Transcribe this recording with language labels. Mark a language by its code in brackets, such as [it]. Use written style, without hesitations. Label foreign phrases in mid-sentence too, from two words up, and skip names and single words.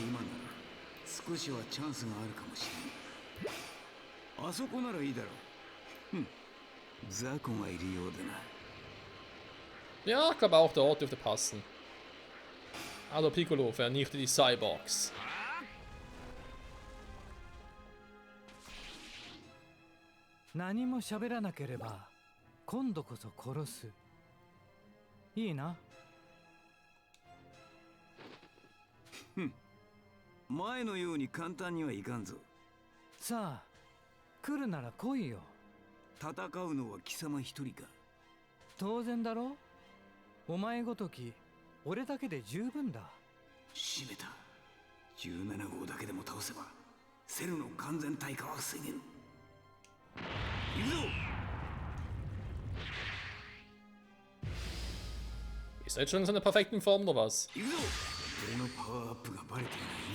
[de] Ja, ich glaube auch, der Ort dürfte passen. Also Piccolo, vernichte die Cyborgs. [ja] 何もしゃべらなければ、今度こそ殺す. いいな? 前のように簡単にはいかんぞ。さあ、来るなら来いよ。戦うのは貴様一人か。当然だろ。お前ごとき俺だけで十分だ。しめた。17号だけでも倒せばセルの完全退化は防げん。行くぞ。 [de] Ist er jetzt schon in seiner perfekten Form oder was? [ja] 行くぞ。俺のパワーアップがバレていない今。